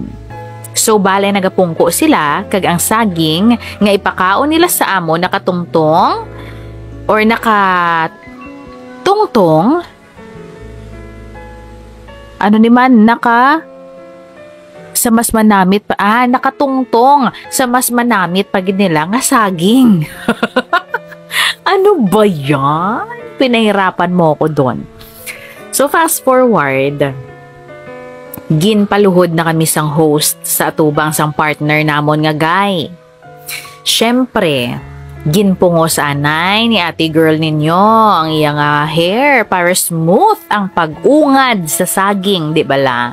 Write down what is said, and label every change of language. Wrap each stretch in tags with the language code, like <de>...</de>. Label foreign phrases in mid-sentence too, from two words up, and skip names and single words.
<hil>So bale nagapungko sila kag ang saging nga ipakaon nila sa amo nakatungtong or nakatungtong ano ni man sa mas manamit pa nakatungtong sa mas manamit pagid nila nga saging.</hil> <tl>Ano ba yan? Pinahirapan mo ko doon.</tl> <en>So fast forward,</en> <hil>ginpaluhod na kami sang host sa atubang sang partner namon nga guy. Syempre, ginpungo sa anay ni ate girl ninyo ang iyang hair para smooth ang pag-ungad sa saging, di bala?</hil>